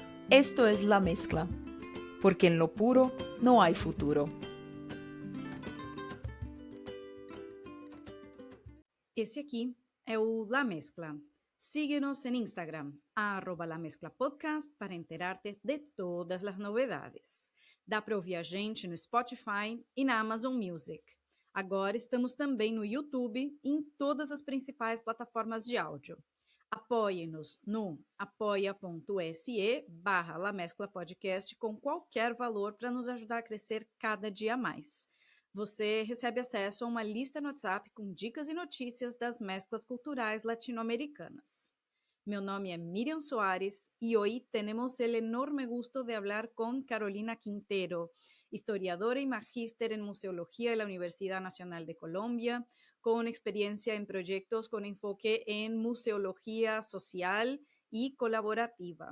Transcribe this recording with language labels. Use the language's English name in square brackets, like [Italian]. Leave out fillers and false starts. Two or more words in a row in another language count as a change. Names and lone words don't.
[Spanish] Esto es La Mezcla, porque en lo puro no hay futuro. [Portuguese] Esse aqui é o La Mezcla. [Spanish] Síguenos en Instagram, @lamezclapodcast, para enterarte de [Portuguese] todas as novidades. Dá para ouvir a gente no Spotify e na Amazon Music. Agora estamos também no YouTube e em todas as principais plataformas de áudio. Apoie-nos no apoia.se/lamezclapodcast com qualquer valor para nos ajudar a crescer cada dia mais. Você recebe acesso a uma lista no WhatsApp com dicas e notícias das mesclas culturais latino-americanas. Meu nome é [Spanish] Miriam Soares y hoy tenemos el enorme gusto de hablar con Carolina Quintero, historiadora y magíster en museología de la Universidad Nacional de Colombia, con experiencia en proyectos con enfoque en museología social y colaborativa.